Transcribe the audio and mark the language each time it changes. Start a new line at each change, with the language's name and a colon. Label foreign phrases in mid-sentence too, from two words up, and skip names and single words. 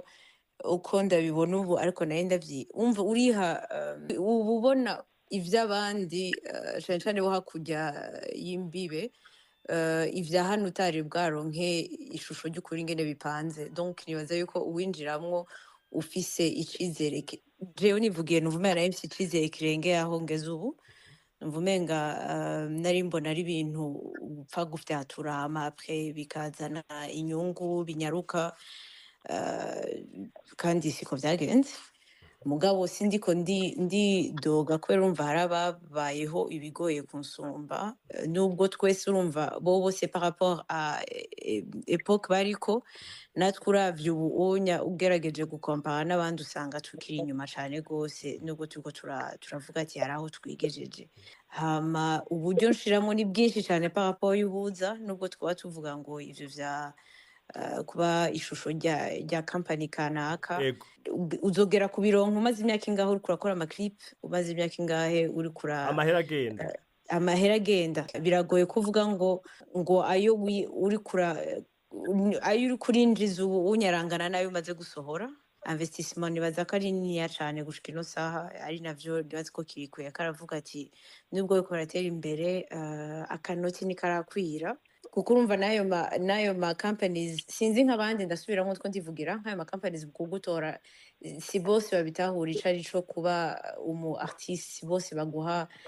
Rundi: uko ndabibona ubu ariko nayo umva uriha uba ubona ivy'abandi cane cane bo hakurya y'imbibe ivya hano utari bwaronke ishusho ry'ukuri ingene bipanze donc nibaza yuko uwinjiramwo ufise icizere jewe nivugiye numva nari mfise icizere kirengeye aho ngeze ubu numva umenga nari mbona ari ibintu upfa gufyatura hama après bikazana inyungu binyaruka kandi siko vyagenze mugabo sindiko ndi doga kubera urumva harababayeho ibigoye kunsumba nubwo twese urumva bo bose
French: par rapport à époque
Rundi: bariko natwe uravye ubu onya ugerageje gukompara n'abandi usanga tukiri inyuma cane gose nubwo turiko turavuga ati hari aho twigejeje hama uburyo nshiramo ni bwinshi cane
French: par rapport
Rundi: y'ubuza nubwo twaba tuvuga ngo ivyo vya kuba ishusho rya company kanaka uzogera ku bironko umaze imyaka ingahe uri kurakora amaclip umaze imyaka ingahe uri kura amahera agenda biragoye kuvuga ngo ayo uri kurinjiza ubu unyarangana nayo umaze gusohora investissement nibaza ko ari niniya cane gushika ino saha ari navyo nibaza ko kirikuye karavuga ati nubwo yuko baratera imbere akanoti nikarakwira kuko urumva nayo ma companies sinzi nk'abandi ndasubiramo two ndivugira nk'ayo ma companies kugutora si bose babitahura ico ari co kuba umu artiste si bose baguha